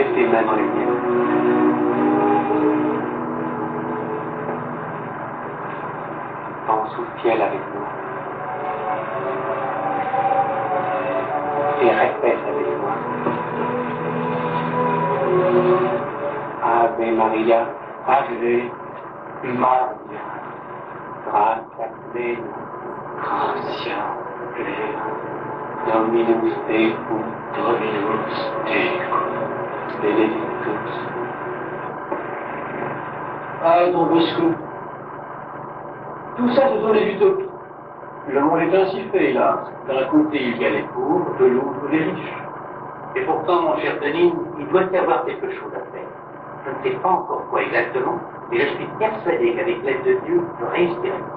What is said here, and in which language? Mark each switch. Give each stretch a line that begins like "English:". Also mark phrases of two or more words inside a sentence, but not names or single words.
French: mains dans les miennes. Pense au ciel avec moi. Et répète avec moi.
Latin: Ave Maria, Ave Maria, gratia plena, gratia plena, Dominus tecum, Dominus tecum, benedictus.
French: Ah, Don Bosco, tout ça, ce sont les utopies. Le monde est ainsi fait, hélas. D'un côté, il y a les pauvres, de l'autre, les riches. Et pourtant, mon cher Denis, il doit y avoir quelque chose à faire. Je ne sais pas encore quoi exactement, mais je suis persuadé qu'avec l'aide de Dieu, je réussirai.